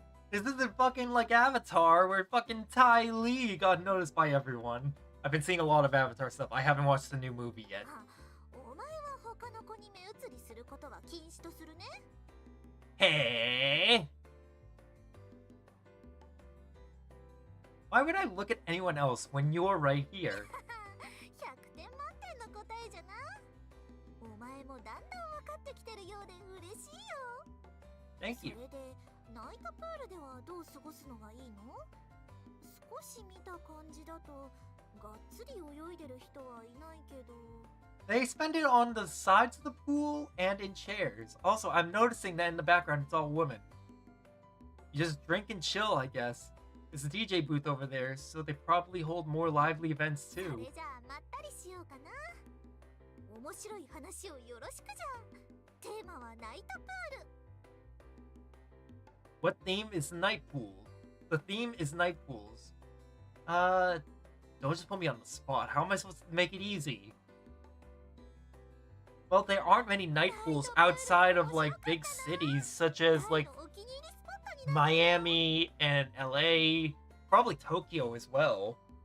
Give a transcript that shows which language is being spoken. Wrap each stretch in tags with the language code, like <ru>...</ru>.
<en>This isn't fucking like Avatar where fucking Ty Lee got noticed by everyone. I've been seeing a lot of Avatar stuff. I haven't watched the new movie yet.</en> <ja>お前は他の子に目移りすることは禁止とするね。</ja> <en>Hey! Why would I look at anyone else when you're right here?</en> <ja>100点満点の答えじゃな。お前もだんだん分かってきてるようで嬉しいよ。</ja> <en>Thank you.</en> <ja>それでナイトプールではどう過ごすのがいいの？少し見た感じだとがっつり泳いでる人はいないけど。</ja> <en>They spend it on the sides of the pool and in chairs. Also, I'm noticing that in the background it's all women. You just drink and chill, I guess. There's a DJ booth over there, so they probably hold more lively events</en> <ja>それ</ja> <en>too.</en> <ja>じゃあまったりしようかな。面白い話をよろしくじゃ。テーマはナイトプール。</ja> <en>What theme is night pool? The theme is night pools. Don't just put me on the spot. How am I supposed to make it easy? Well, there aren't many night pools outside of like big cities such as like Miami and LA, probably Tokyo as well.</en>